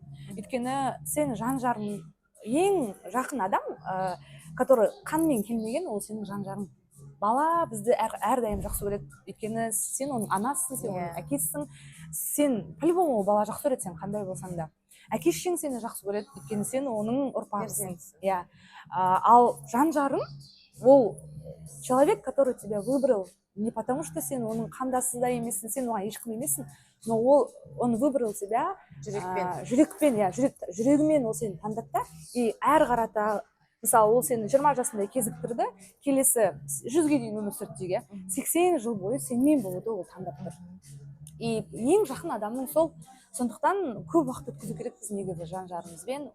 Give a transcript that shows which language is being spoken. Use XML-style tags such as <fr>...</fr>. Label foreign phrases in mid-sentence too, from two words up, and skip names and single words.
<kk>Өйткені сен жан-жарың, ең жақын адам, который қанмен келмеген, ол сенің жан-жарың. Бала бізді әрдайым жақсы көреді. Өйткені сен оның анасысың, сен оның әкесісің. Сен по-любому бала жақсы көреді, сен қандай болсаң да. Әке-шешең сені жақсы көреді, өйткені сен оның ұрпағысың. Ал жан-жарың ол</kk> <ru>человек, который тебя выбрал не потому, что</ru> <kk>сен оның қандасы да емессің, сен оған ешкім емессің,</kk> <ru>но он выбрал тебя</ru> <kk>жүрекпен, жүрегімен ол сені таңдады да, и әр қарата, мысалы, ол сені 20 жасында кезіктірді, келесі 100-ге дейін өмір сүрді дейік, 80 жыл бойы сенмен болуды ол таңдап тұр. И ең жақын адамның сол, сондықтан көп уақыт өткізу керекпіз негізі жан-жарымызбен.</kk>